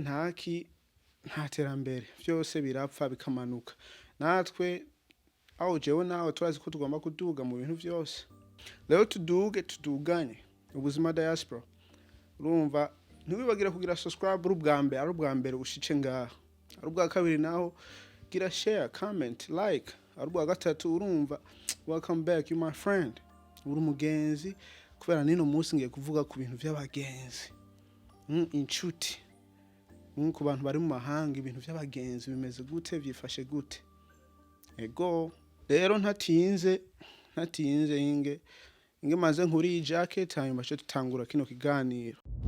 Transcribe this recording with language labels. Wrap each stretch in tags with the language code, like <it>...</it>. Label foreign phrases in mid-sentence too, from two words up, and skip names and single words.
<rn>nta terambere byose birapfa bikamanuka natwe aho jewe nawe turazi ko tugomba kuduga mu bintu byose rero tuduganye Ubuzima Diaspora urumva ntiwibagira kugira subscribe ari ubwa mbere ushice ngaha ari ubwa kabiri naho gira</rn> <en>share comment like</en> <rn>ari ubwa gatatu urumva</rn> <en>welcome back you my friend</en> <rn>uri umugenzi kubera nino munsi ngiye kuvuga ku bintu by'abagenzi inshuti ku bantu bari mu mahanga ibintu by'abagenzi bimeze gute byifashe gute ego rero ntatinze inge maze nkuri jacket hanyuma cyo tutangura kino kiganiro</rn>